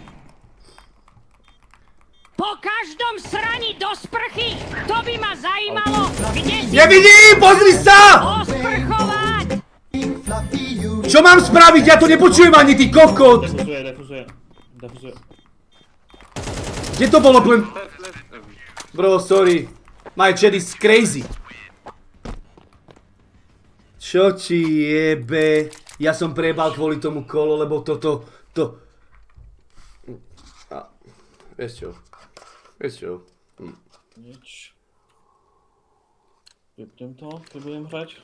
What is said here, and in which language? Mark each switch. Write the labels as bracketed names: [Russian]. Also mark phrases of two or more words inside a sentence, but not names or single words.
[Slovak] Po každom sraní do sprchy, to by ma zajímalo, kde si... Nevidím, pozri sa! Osprchovať! Čo mám spraviť? Ja to nepočujem ani, ty kokot! Defuzuje. Kde to bolo, [English] Glenn? Bro, sorry. My chat is crazy. [Slovak] Čo ti jebe? Ja som prebal kvôli tomu kolo, lebo toto... Vieš čo? Nič. Vypnem to, keď budem hrať.